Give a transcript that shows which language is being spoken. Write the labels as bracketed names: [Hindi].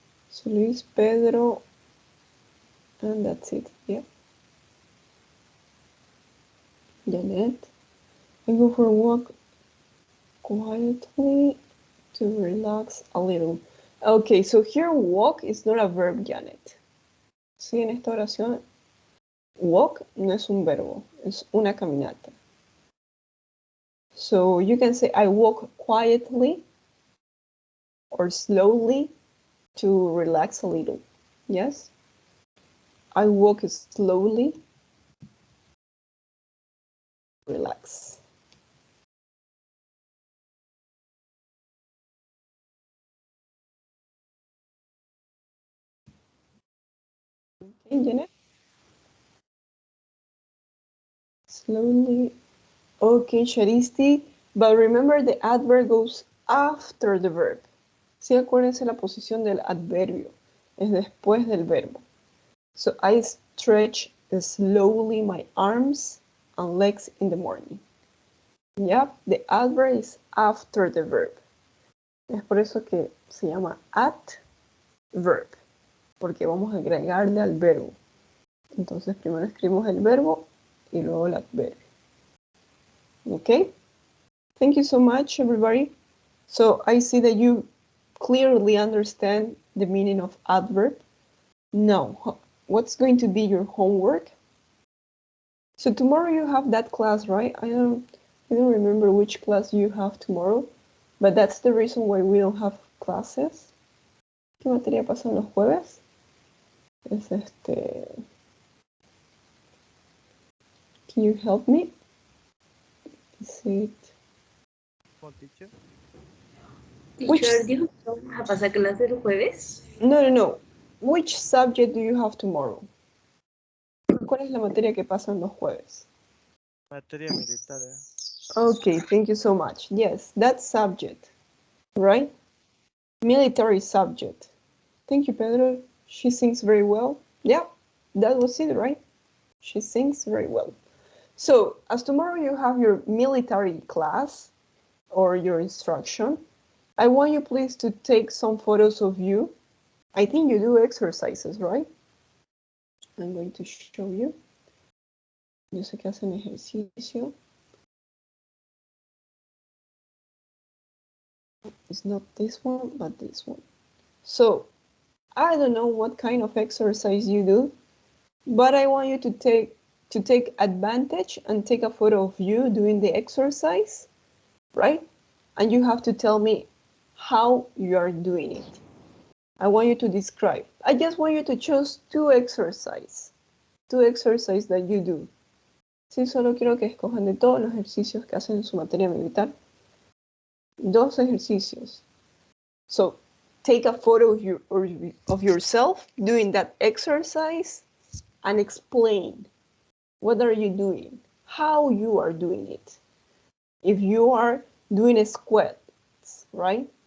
[English] José Luis, Pedro, and that's it. Yeah. Janet. I go for a walk quietly to relax a little. Okay, so here walk is not a verb, Janet. [Spanish] Sí, en esta oración, walk no es un verbo, es una caminata. [English] So you can say, I walk quietly or slowly to relax a little. Yes? I walk slowly. Relax. Okay, Janet? Slowly. Okay, Charisti. But remember the adverb goes after the verb. [Spanish] Sí, acuérdense la posición del adverbio. Es después del verbo. [English] So I stretch slowly my arms and legs in the morning. Yep, the adverb is after the verb. [Spanish] Es por eso que se llama adverb, porque vamos a agregarle al verbo. Entonces primero escribimos el verbo y luego el adverbio. [English] Okay? Thank you so much, everybody. So I see that you clearly understand the meaning of adverb. Now, what's going to be your homework? So tomorrow you have that class, right? I don't remember which class you have tomorrow, but that's the reason why we don't have classes. [Spanish] ¿Qué materia pasan los jueves? [English] Es Can you help me? Is it? [Spanish] Teacher, ¿dijo que vamos a pasar clase el jueves? No. [English] Which subject do you have tomorrow? [Spanish] ¿Cuál es la materia que pasan los jueves? Materia militar. [English] Okay, thank you so much. Yes, that subject, right? Military subject. Thank you, Pedro. She sings very well. Yeah, that was it, right? She sings very well. So, as tomorrow you have your military class or your instruction, I want you please to take some photos of you. I think you do exercises, right? I'm going to show you. [Spanish] Yo sé que hacen ejercicio. [English] It's not this one, but this one. So, I don't know what kind of exercise you do, but I want you to take advantage and take a photo of you doing the exercise, right? And you have to tell me how you are doing it. I want you to describe. I just want you to choose two exercises that you do. [Spanish] Sí, solo quiero que escojan de todos los ejercicios que hacen en su materia militar. 2 ejercicios. [English] So, take a photo of yourself doing that exercise and explain what are you doing, how you are doing it. If you are doing squats, right?